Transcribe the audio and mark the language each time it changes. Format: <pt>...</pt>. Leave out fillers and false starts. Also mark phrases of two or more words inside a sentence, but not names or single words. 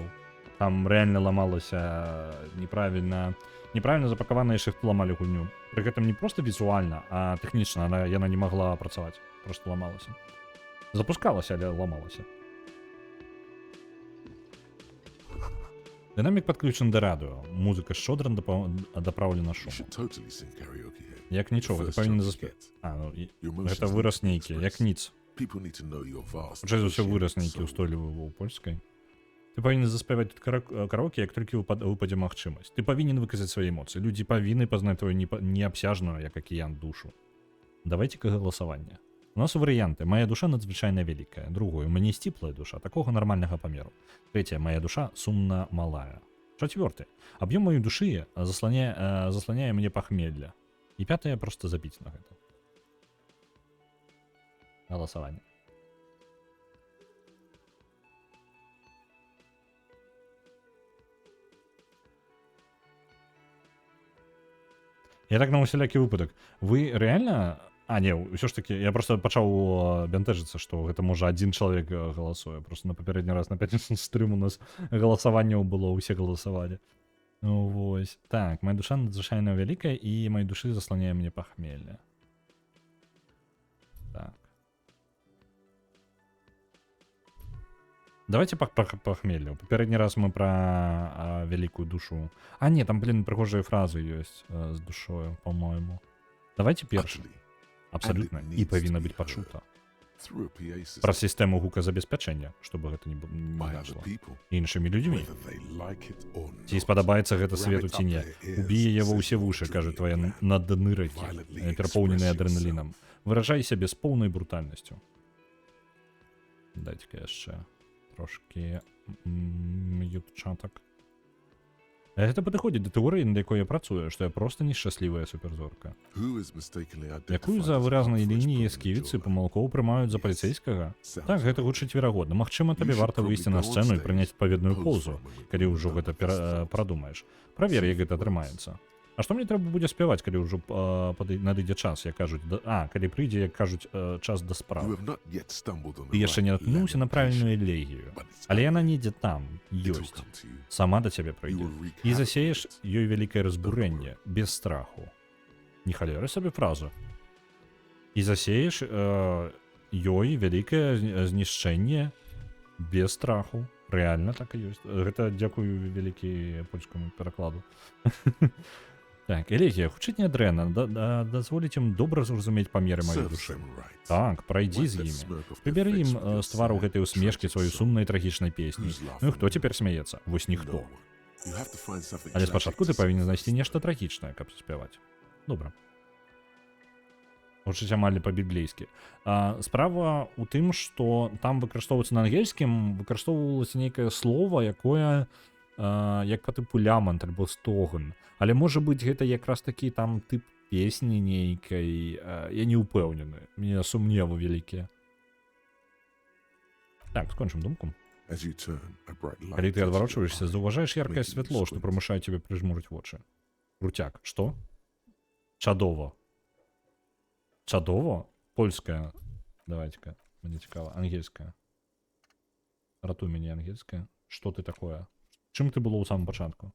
<be>Там рэальна ламалася неправільна запакаваныя шрифты ламалі гульню. Пры гэтым не проста візуальна, а тэхнічна яна не магла працаваць, просто ламалася. Запускалася, але ламалася. Дынамік падключаны да радыё. Музыка шчодра дапраўлена</be> <en>You</en> <be>шуму.</be> <en>should totally sing karaoke here.</en> <be>Як нічога, ты</be> <en>First</en> <be>павінен</be> <en>chance you</en> <be>заспець.</be> <en>get. Your emotions</en> <be>Гэта</be> <en>need</en> <be>выраз</be> <en>to be</en> <be>нейкі, як</be> <en>expressed.</en> <be>ніц.</be> <en>People need to know you're vast.</en> <be>Хутчэй за ўсё</be> <en>ocean</en> <be>выраз нейкі</be> <en>soul.</en> <be>ўстойлівы ў польскай. Ты павінен заспяваць тут караоке, як толькі выпадзе магчымасць. Ты павінен выказаць свае эмоцыі. Людзі павінны пазнаць твою неабсяжную, як акіян, душу. Давайце-ка галасаванне. У нас варыянты. Моя душа надзвычайно вялікая. Другое, у мяне сціплая душа, такого нармальнага памеру.</be> <ru>Третье, моя душа сумна малая. Четвертое, объем моей души заслоняя мне похмелье. И пятое, просто забить на это.</ru> <be>Голосование. Я так на усялякі выпадак.</be> <ru>Вы реально...</ru> <be>А, не, ўсё ж таки, я просто пачаў бянтэжыцца, што гэта можа адзін чалавек галасуе. Просто на папярэдні раз на пятнічны стрым у нас галасаванняў было, усе галасавалі. Ну вось. Так, моя душа надзвычайна вялікая, і моей душы засланяе мне пахмелье. Так. Давайте пахмелье. Папярэдні раз мы пра вялікую душу. А, не, там, блин, прыгожыя фразы ёсць з душою, по-моему. Давайте першы.</be> <en>Utterly.</en> <be>Абсолютно. І павінна быць пачута.</be> <en>Through a PA system</en> <be>Пра сістэму гуказабеспячэння, чтобы гэта не</be> <en>by other</en> <be>дашло.</be> <en>people,</en> <be>Іншымі людзьмі.</be> <en>whether they like it or</en> <be>Ці</be> <en>not.</en> <be>спадабаецца гэта свету ці не. Убіе яго ўсе вушы, кажа твоя надныракі, перапоўненыя адрэналінам. Выражай сябе з поўнай брутальнасцю. Дайце-ка яшчэ трошкі мьют-чатак. Гэта падыходзіць да тэорыі, над якой я працую, што я проста нешчаслівая суперзорка.</be> <en>Who is mistakenly</en> <be>Якую</be> <en>identified</en> <be>за</be> <en>as</en> <be>выразнай</be> <en>Alfred's</en> <be>лініі</be> <en>brother</en> <be>сківіцы</be> <en>Jordan.</en> <be>памылкоў прымаюць за паліцейскага?</be> <en>Sounds</en> <be>Так, гэта</be> <en>right.</en> <be>гучыць верагодна. Магчыма, табе</be> <en>You should</en> <be>варта выйсці</be> <en>probably</en> <be>на</be> <en>go on</en> <be>сцэну і</be> <en>stage,</en> <be>прыняць адпаведную</be> <en>pose</en> <be>позу,</be> <en>for a moment</en> <be>калі</be> <en>when</en> <be>ўжо</be> <en>you've</en> <be>гэта</be> <en>done this stuff.</en> <be>прадумаеш. Правер, як гэта атрымаецца. А што мне трэба будзе спяваць, калі ўжо надыдзе час, як кажуць, калі прыйдзе, як кажуць, час да</be> <en>You</en> <be>справы.</be> <en>have not yet stumbled on</en> <be>Ты</be> <en>the</en> <be>яшчэ не</be> <en>right</en> <be>наткнуўся на</be> <en>lamentation,</en> <be>правільную элегію,</be> <en>but it's</en> <be>але яна</be> <en>coming.</en> <be>недзе там,</be> <en>It will</en> <be>ёсць.</be> <en>come to you.</en> <be>Сама да цябе</be> <en>You</en> <be>прыйдзе.</be> <en>will wreak</en> <be>І</be> <en>havoc</en> <be>засееш</be> <en>with it.</en> <be>ёй вялікае разбурэнне, без страху. Не халеры сабе фразу. І засееш ёй вялікае знішчэнне без страху. Рэальна так і ёсць. Гэта дзякую вялікі польскаму перакладу. Так, элегія, хутчэй не дрэнна, дазволіць ім добра зразумець памеры маёй</be> <en>Serve</en> <be>душы.</be> <en>them right.</en> <be>Так, прайдзі</be> <en>Wipe</en> <be>з</be> <en>that</en> <be>імі.</be> <en>smirk off their</en> <be>Прыбяры</be> <en>face</en> <be>ім</be> <en>with your</en> <be>з твару</be> <en>sad,</en> <be>гэтай усмешкі</be> <en>tragic</en> <be>сваю</be> <en>song.</en> <be>сумнай трагічнай песні.</be> <en>Who's</en> <be>Ну і</be> <en>laughing</en> <be>хто</be> <en>now?</en> <be>цяпер смяецца? Вось</be> <en>No</en> <be>ніхто.</be> <en>one. You have to find something</en> <be>Але</be> <en>tragic</en> <be>спачатку</be> <en>to</en> <be>ты павінен</be> <en>sympathize</en> <be>знайсці</be> <en>with.</en> <be>нешта трагічнае, каб заспяваць. Добра. Гучыць амаль па-біблейскі. Справа ў тым, што там выкарыстоўваецца на ангельскім, выкарыстоўвалася нейкае слово, якое як па тыпу лямант альбо стогн. Але можа быць гэта якраз такі там тып песні нейкай. Я не ўпэўнены. Мне сумневы вялікія. Так, скончым думку.</be> <en>As you turn, a bright light</en> <be>Калі ты</be> <en>hits your</en> <be>адварочваешся,</be> <en>eye,</en> <be>заўважаеш яркае</be> <en>making you</en> <be>святло, што</be> <en>squint.</en> <be>прымушае цябе прыжмурыць вочы. Крутяк. Што? Чадова. Чадова? Польская. Давайте-ка. Мне цікава. Ангельская. Ратуй мяне ангельская. Што ты такое? Чым ты было ў самым пачатку?</be>